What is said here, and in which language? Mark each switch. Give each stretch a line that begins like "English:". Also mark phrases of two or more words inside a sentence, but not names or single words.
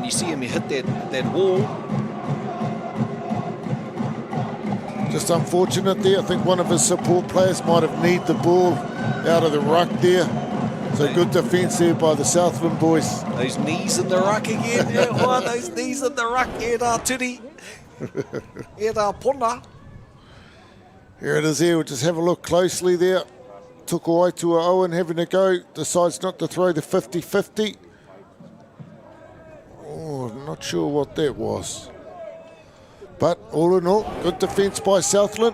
English: You see him, he hit that wall. Just unfortunate there. I think one of his support players might have kneed the ball out of the ruck there. So good defence there by the Southland boys. Those knees in the ruck again. Yeah, well, those knees in the ruck.
Māori: E rā turi. E rā pona.
English: Here it is here. We'll just have a look closely there. Tuku Aitua Owen having a go. Decides not to throw the 50-50. Oh, I'm not sure what that was. But all in all, good defence by Southland.